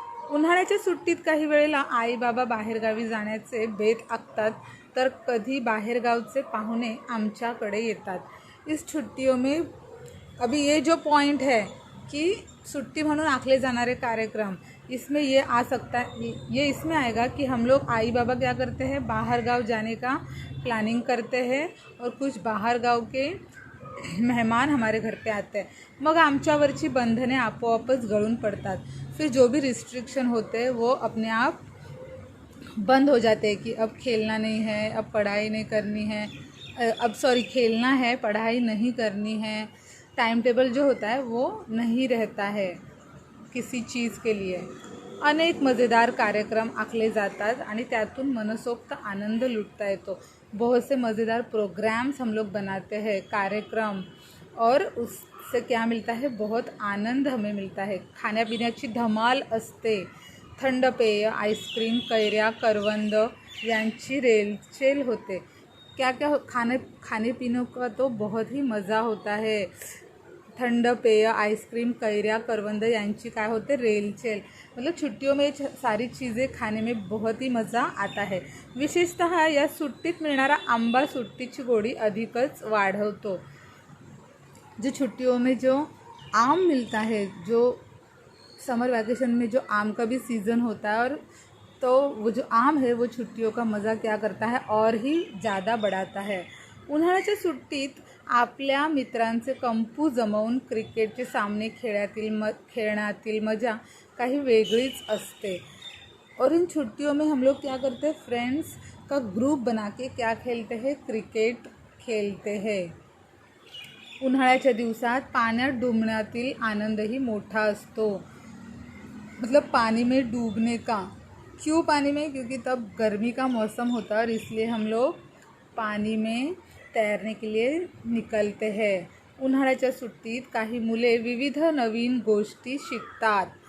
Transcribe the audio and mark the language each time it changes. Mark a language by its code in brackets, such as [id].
[mr] उन्हाळ्याच्या सुट्टीत काही वेळेला आई बाबा बाहेरगावी जाण्याचे बेत आखतात, तर कधी बाहेरगावचे पाहुणे आमच्याकडे येतात। [hi] इस छुट्टियों में अभी ये जो पॉइंट है कि छुट्टी [mr] म्हणून आखले जाणारे कार्यक्रम, [hi] इसमें ये आ सकता है, ये इसमें आएगा कि हम लोग आई बाबा क्या करते हैं, बाहर गांव जाने का प्लानिंग करते हैं और कुछ बाहर गांव के मेहमान हमारे घर पे आते हैं, [mr] मग आमच्यावरची बंधने आपोआपच गळून पडतात. [hi] फिर जो भी रिस्ट्रिक्शन होते हैं वो अपने आप बंद हो जाते हैं कि अब खेलना नहीं है, अब पढ़ाई नहीं करनी है, खेलना है, पढ़ाई नहीं करनी है. टाइम टेबल जो होता है वो नहीं रहता है किसी चीज़ के लिए. [mr] अनेक मज़ेदार कार्यक्रम आखले जातात आणि त्यातून मनसोक्त आनंद लुटता येतो. [hi] बहुत से मज़ेदार प्रोग्राम्स हम लोग बनाते हैं, कार्यक्रम, और उससे क्या मिलता है, बहुत आनंद हमें मिलता है. [mr] खाण्यापिण्याची धमाल असते. थंड पेय, आइसक्रीम, कैऱ्या, करवंद यांची रेलचेल होते. [hi] क्या क्या खाने पीने का तो बहुत ही मज़ा होता है. [mr] ठंड पेय, आइसक्रीम, कैऱ्या, करवंद यांची काय होते, रेलचेल. [hi] मतलब छुट्टियों में सारी चीज़ें खाने में बहुत ही मज़ा आता है. [mr] विशेषतः या सुट्टीत मिळणारा आंबा सुट्टीची गोडी अधिकच वाढवतो. [hi] जो छुट्टियों में जो आम मिलता है, जो समर वैकेशन में जो आम का भी सीज़न होता है, और तो वो जो आम है वो छुट्टियों का मज़ा क्या करता है, और ही ज़्यादा बढ़ाता है. [mr] उन्हाळ्याच्या सुट्टीत आपल्या मित्रांचे कंपू जमवून क्रिकेटचे सामने खेळण्यातील मजा काही वेगळीच असते. [hi] और इन छुट्टियों में हम लोग क्या करते हैं, फ्रेंड्स का ग्रुप बना के क्या खेलते हैं, क्रिकेट खेलते हैं. [mr] उन्हाळ्याच्या दिवसात पाण्यात डुबण्यातील आनंदही मोठा असतो. [hi] मतलब पानी में डूबने का. क्यों पानी में? क्योंकि तब गर्मी का मौसम होता है और इसलिए हम लोग पानी में तैरने के लिए निकलते हैं. [mr] उन्हाळ्याच्या सुट्टीत काही मुले विविध नवीन गोष्टी शिकतात.